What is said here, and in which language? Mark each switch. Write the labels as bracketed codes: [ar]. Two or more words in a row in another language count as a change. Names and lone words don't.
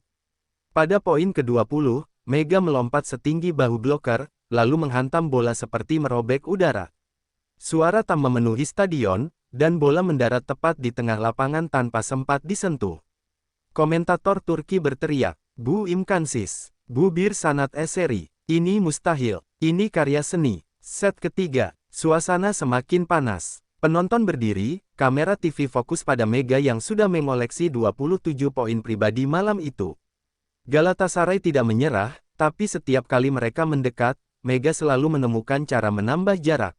[id] Pada poin ke-20, Mega melompat setinggi bahu blocker, lalu menghantam bola seperti merobek udara. Suara tam memenuhi stadion, dan bola mendarat tepat di tengah lapangan tanpa sempat disentuh. Komentator Turki berteriak, [tr] Bu imkansiz, bu bir sanat eseri, [id] ini mustahil, ini karya seni. Set ketiga, suasana semakin panas. Penonton berdiri, kamera TV fokus pada Mega yang sudah mengoleksi 27 poin pribadi malam itu. Galatasaray tidak menyerah, tapi setiap kali mereka mendekat, Mega selalu menemukan cara menambah jarak.